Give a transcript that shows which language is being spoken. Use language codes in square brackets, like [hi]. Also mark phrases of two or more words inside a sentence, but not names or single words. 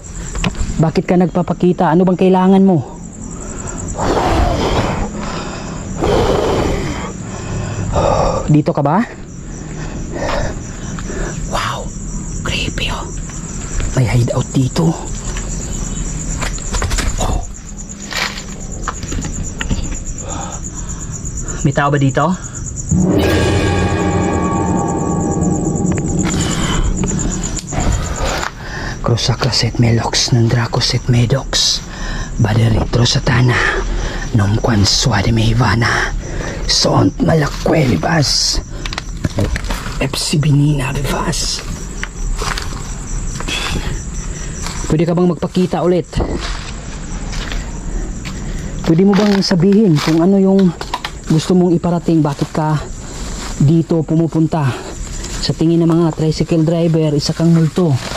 [tl] Bakit ka nagpapakita? Ano bang kailangan mo? Dito ka ba? Wow, creepy May hideout dito. May tao ba dito? Crusacras et melox non dracos et medox Baderitro satana non quan suade me ivana Sont malakwelibas Epsibinina bivas. Pwede ka bang magpakita ulit? Pwede mo bang sabihin kung ano yung gusto mong iparating? Bakit ka dito pumupunta? Sa tingin ng mga tricycle driver, isa kang multo.